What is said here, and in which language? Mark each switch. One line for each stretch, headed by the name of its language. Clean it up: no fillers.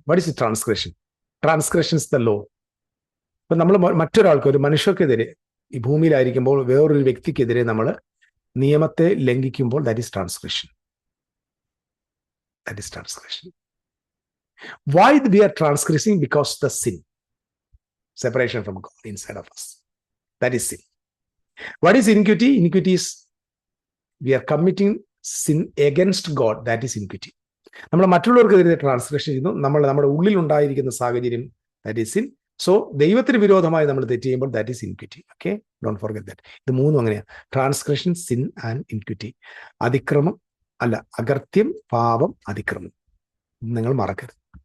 English: What is the transgression? Transgression is the law.
Malayalam: ഇപ്പൊ നമ്മൾ മറ്റൊരാൾക്ക്, ഒരു മനുഷ്യർക്കെതിരെ, ഈ ഭൂമിയിലായിരിക്കുമ്പോൾ വേറൊരു വ്യക്തിക്കെതിരെ നമ്മൾ നിയമത്തെ ലംഘിക്കുമ്പോൾ,
English: that is transgression. That is transgression. Why we are transgressing? Because the sin, separation from God inside of us. That is sin. What is iniquity? Iniquity is we are committing sin against God. That is iniquity.
Malayalam: നമ്മൾ മറ്റുള്ളവർക്കെതിരെ transgression ചെയ്യുന്നു, നമ്മുടെ ഉള്ളിൽ ഉണ്ടായിരിക്കുന്ന സാഹചര്യം,
English: that is sin.
Malayalam: So ദൈവത്തിന് വിരോധമായി നമ്മൾ തെറ്റ് ചെയ്യുമ്പോൾ
English: that is iniquity. Okay, don't forget that.
Malayalam: ഇത് മൂന്നും അങ്ങനെയാണ്:
English: Transgression, sin and iniquity.
Malayalam: അതിക്രമം അല്ല, അകൃത്യം, പാപം, അതിക്രമം. നിങ്ങൾ മറക്കരുത്.